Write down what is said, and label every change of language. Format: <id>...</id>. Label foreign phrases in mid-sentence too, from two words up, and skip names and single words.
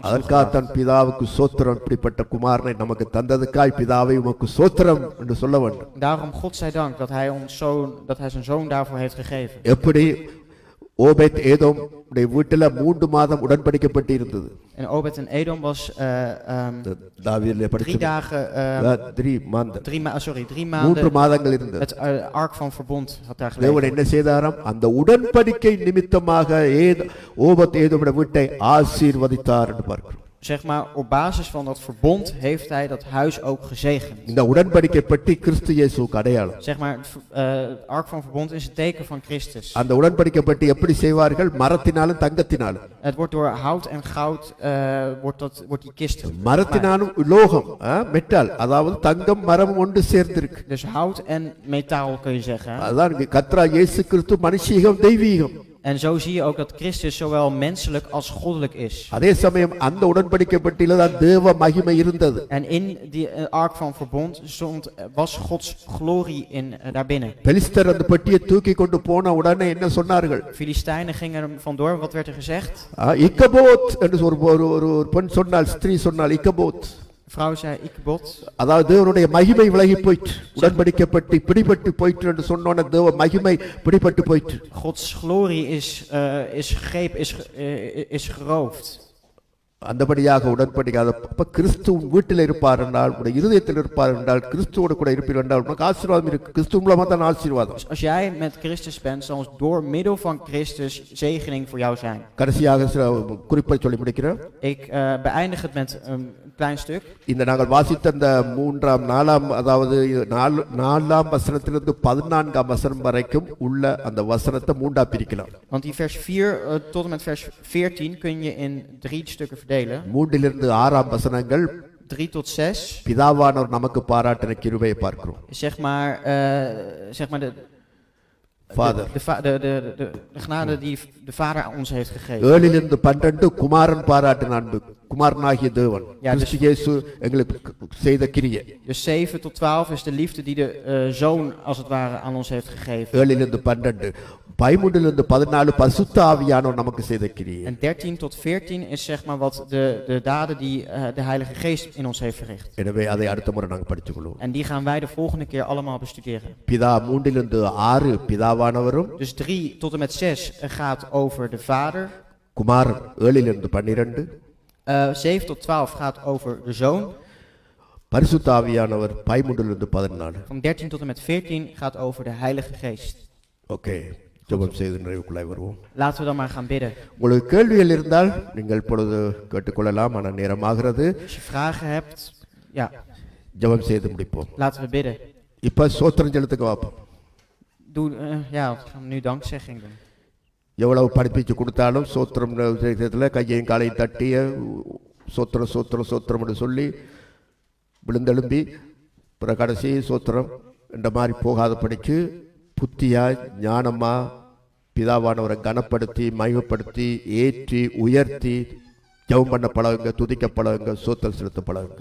<ta>அதற்காக</ta> <nl>toegebracht.</nl> <ta>தான் பிதாவுக்கு ஸ்தோத்திரம், இப்படிப்பட்ட குமாரனை நமக்கு தந்ததுக்காய் பிதாவை உமக்கு ஸ்தோத்திரம் என்று சொல்ல வேண்டும்.</ta> <nl>Daarom God zij dank dat hij zijn zoon daarvoor heeft gegeven.</nl> <ta>எப்படி ஓபேத் ஏதோம் வீட்டில் 3 மாதம் உடன்படிக்கப்பட்டு இருந்தது.</ta> <nl>En Obed en Edom was</nl> <ta>தாவீதிலே</ta> <nl>3 dagen, 3 maanden.</nl> <ta>3 மாதங்கள் இருந்தது.</ta> <nl>Het ark van verbond had daar</nl> <ta>தேவன்</ta> <nl>gelegen.</nl> <ta>என்ன செய்தாராம்? அந்த உடன்படிக்கை நிமித்தமாக ஓபேத் ஏதோமுடைய வீட்டை ஆசீர்வதித்தார் என்று பார்க்கிறோம்.</ta> <nl>Zeg maar, op basis van dat verbond heeft hij dat huis ook gezegend.</nl> <ta>இந்த உடன்படிக்கை பெட்டி கிறிஸ்து இயேசுவுக்கு அடையாளம்.</ta> <nl>Zeg maar, het ark van verbond is een teken van Christus.</nl> <ta>அந்த உடன்படிக்கை பெட்டி எப்படி செய்வார்கள்? மரத்தினாலும் தங்கத்தினாலும்.</ta> <nl>Het wordt door hout en goud wordt die kist gemaakt.</nl> <ta>மரத்தினாலும் உலோகம், மெட்டல், அதாவது தங்கம் மரமும் ஒன்று சேர்ந்திருக்கு.</ta> <nl>Dus hout en metaal kun je zeggen.</nl> <ta>அதான் கர்த்தராகிய இயேசு கிறிஸ்து மனுஷீகம் தெய்வீகம்.</ta> <nl>En zo zie je ook dat Christus zowel menselijk als goddelijk is.</nl> <ta>அதே சமயம் அந்த உடன்படிக்கை பெட்டியில தான் தேவ மகிமை இருந்தது.</ta> <nl>En in die ark van verbond was Gods glorie daarbinnen.</nl> <ta>பெலிஸ்தர் அந்த பெட்டியை தூக்கி கொண்டு போன உடனே என்ன சொன்னார்கள்?</ta> <nl>Filistijnen gingen er vandoor. Wat werd er gezegd?</nl> <ta>இக்கபோத் என்று ஒரு பெண் சொன்னாள், ஸ்திரீ சொன்னாள் இக்கபோத்.</ta> <nl>Vrouw zei Ikebod.</nl> <ta>அதாவது தேவனுடைய மகிமை விலகி போயிற்று. உடன்படிக்கை பெட்டி பிடிபட்டு போயிற்று என்று சொன்னோன தேவ மகிமை பிடிபட்டு போயிற்று.</ta> <nl>Gods glorie is geroofd.</nl> <ta>அந்தபடியாக உடன்படிக்கை அப்ப கிறிஸ்து வீட்டில் இருப்பார் என்றால், உடைய இருதயத்தில் இருப்பார் என்றால், கிறிஸ்துவோடு கூட இருப்பீர் என்றால் உனக்கு ஆசீர்வாதம் இருக்கு. கிறிஸ்து மூலமா தான் ஆசீர்வாதம்.</ta> <nl>Als jij met Christus bent, zal door middel van Christus zegening voor jou zijn.</nl> <ta>கடைசியாக குறிப்பை சொல்லி முடிக்கிறேன்.</ta> <nl>Ik beëindig het met een klein stuk.</nl> <ta>இந்த நாங்கள் வாசித்த அந்த நாலாம் அதாவது நாலாம் வசனத்திலிருந்து 14ஆம் வசனம் வரைக்கும் உள்ள அந்த வசனத்தை மூன்றா பிரிக்கலாம்.</ta> <nl>Want die vers 4 tot en met vers 14 kun je in 3 stukken verdelen.</nl> <ta>3 6 வசனங்கள்</ta> <nl>3 tot 6.</nl> <ta>பிதாவானவர் நமக்கு பாராட்டின கிருபையை பார்க்கிறோம்.</ta> <nl>Zeg maar de Vader. De genade die de Vader aan ons heeft gegeven.</nl> <ta>7-12 குமாரன் பாராட்டின அன்பு, குமாரனாகிய தேவன்</ta> <nl>Ja, dus-</nl> <ta>கிறிஸ்து இயேசு எங்களுக்கு செய்த கிரியை.</ta> <nl>Dus 7 tot 12 is de liefde die de Zoon als het ware aan ons heeft gegeven.</nl> <ta>7-12 13-14 பரிசுத்த ஆவியானவர் நமக்கு செய்த கிரியை.</ta> <nl>En 13 tot 14 is zeg maar wat de daden die de Heilige Geest in ons heeft verricht.</nl> <ta>எனவே அதை அடுத்த முறை நாங்கள் படிச்சுக்கொள்வோம்.</ta> <nl>En die gaan wij de volgende keer allemaal bestuderen.</nl> <ta>பிதா 3-6 பிதாவானவரும்,</ta> <nl>3 tot en met 6 gaat over de Vader.</nl> <ta>குமாரன் 7-12</ta> <nl>7 tot 12 gaat over de Zoon.</nl> <ta>பரிசுத்த ஆவியானவர் 13-14.</ta> <nl>Van 13 tot en met 14 gaat over de Heilige Geest.</nl> <ta>ஓகே, ஜெபம் செய்து நிறைவுக்குள்ளாய் வருவோம்.</ta> <nl>Laten we dan maar gaan bidden.</nl> <ta>உங்களுக்கு கேள்விகள் இருந்தால் நீங்கள் இப்பொழுது கேட்டுக்கொள்ளலாம். ஆனால் நேரமாகிறது.</ta> <nl>Als je vragen hebt, ja,</nl> <ta>ஜெபம் செய்து முடிப்போம்.</ta> <nl>laten we bidden.</nl> <ta>இப்போ சோத்திரம் செலுத்துக்க வாப்போம்.</ta> <nl>Ja, we gaan nu dankzegging doen.</nl> <ta>எவ்வளவு படிப்பிச்சு கொடுத்தாலும் சோத்திரம் விஷயத்தில் கையையும் காலையும் தட்டிய சோத்திரம் சோத்திரம் சோத்திரம் என்று சொல்லி விழுந்தெழும்பி பிற கடைசி சோத்திரம் என்ற மாதிரி போகாத படித்து புத்தியா ஞானமா பிதாவானவரை கனப்படுத்தி மகிமைப்படுத்தி ஏற்றி உயர்த்தி ஜெபம் பண்ண பழகுங்க, துதிக்க பழகுங்க, சோத்திரம் செலுத்த பழகுங்க.</ta>